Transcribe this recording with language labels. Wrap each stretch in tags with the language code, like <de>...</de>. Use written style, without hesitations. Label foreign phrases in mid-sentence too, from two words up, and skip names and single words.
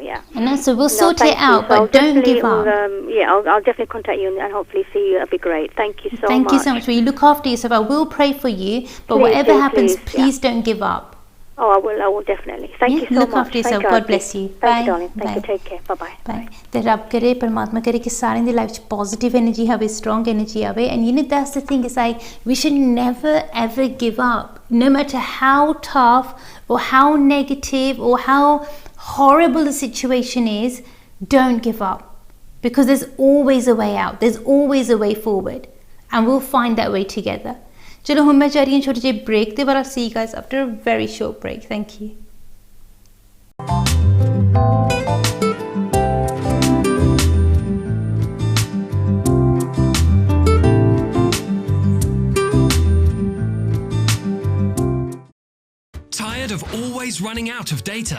<en>And so we'll sort it out, but don't give up. I'll definitely contact you and hopefully see you. That'd be great. Thank you so much. Thank you so much. Will you look after yourself? I will pray for you, but whatever happens, please don't give up. Oh, I will definitely. Thank you so look much. after yourself. Thank you, God Auntie. bless you. Thank Bye. you, darling. Thank you. Bye. Take care. Bye-bye.</en> <pa>ਬਾਏ ਤੇ ਰੱਬ ਕਰੇ ਪਰਮਾਤਮਾ ਕਰੇ ਕਿ ਸਾਰਿਆਂ ਦੀ ਲਾਈਫ 'ਚ</pa> <en>positive energy ਆਵੇ strong energy ਆਵੇ and you know that's the thing is like we should never ever give up no matter how tough or how negative or how horrible the situation is. Don't give up, because there's always a way out, there's always a way forward, and we'll find that way together.</en> <hi>चलो हम मैं जा रही हूँ छोटे जे ब्रेक ते</hi> <en>but I'll see you guys after a very short break. Thank you. Tired of always running out of data?</en>